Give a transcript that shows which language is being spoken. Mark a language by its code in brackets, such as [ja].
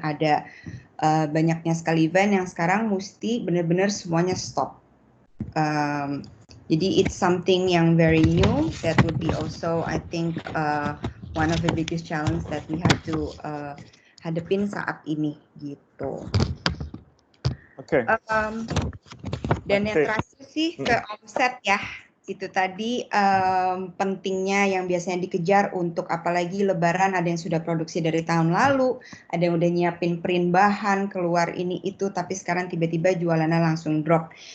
[id] Ada banyaknya sekali event yang sekarang mesti benar-benar semuanya stop. [en] Jadi it's something yang very new that would be also I think one of the biggest challenge that we have to [id] hadapin saat ini gitu. Oke. Dan yang terakhir sih ke omset ya. Itu tadi pentingnya yang biasanya dikejar untuk apalagi Lebaran, ada yang sudah produksi dari tahun lalu, ada yang udah nyiapin print bahan, keluar ini itu, tapi sekarang tiba-tiba jualannya langsung drop.